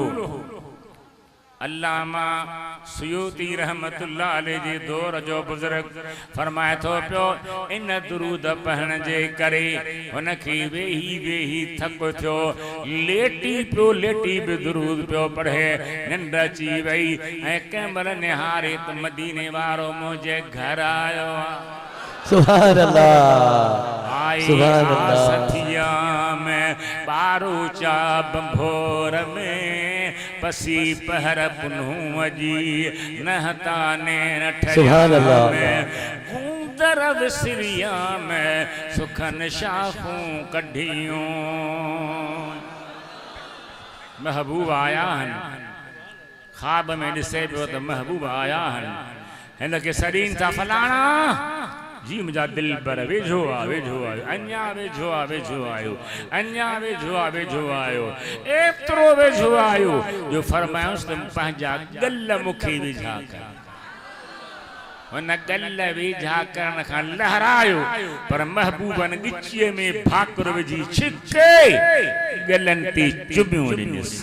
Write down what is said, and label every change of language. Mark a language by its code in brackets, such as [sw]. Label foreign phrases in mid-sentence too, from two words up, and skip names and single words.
[sd] अल्लामा सुयूती [ar] رحمة الله عليه [sd] जे दौर जो बुजुर्ग फरमाए थो पियो इन दुरूद पढ़ण जे करे उनखे वेही वेही थक थियो लेटी भी दुरूद पियो पढ़े निंड अची वई ऐं कंहिं महिल निहारे त मदीने वारो मुंहिंजे घर आयो [ar] سبحان الله سبحان الله. [sd] सथिया में बारू चा बंभोर में पसी पहर पुनूं जी नहता ने [ar] سبحان الله [sd] गूंदर विसरिया में सुखन शाखूं कढियूं महबूब आया हन ख्वाब में ॾिसे पियो त महबूब आया हन हिन खे सॾीन था फलाणा जी मुझा दिल पर वेझो आयो अञा वेझो आयो अञा वेझो आयो एतिरो वेझो आयो जो फरमायोसि त पंहिंजा गल मूंखे वेझा कर हुन गल वेझा करण खां लहरायो पर महबूबन गिचीअ में भाकुर विझी छिके गलनि ते चुमियो ॾिनसि